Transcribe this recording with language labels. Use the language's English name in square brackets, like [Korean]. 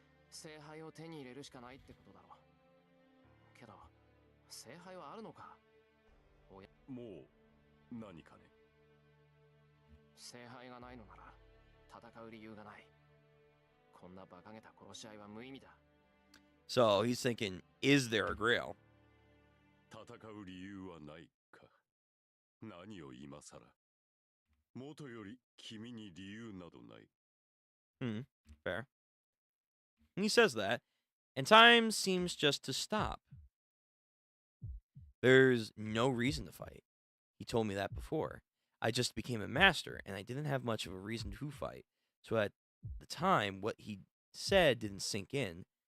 [Japanese] 聖杯を手に入れるしかないってことだろう。けど、聖杯はあるのか？もう何かね。聖杯がないのなら戦う理由がない。こんな馬鹿げた殺し合いは無意味だ。 [English] So he's thinking, is there a grail? [Japanese] 戦う理由はないか。何を今さら。元より君に理由などない。 [English] Fair. And he says that, and time seems just to stop. There's no reason to fight. He told me that before. I just became a master, and I didn't have much of a reason to fight. So at the time, what he said didn't sink in.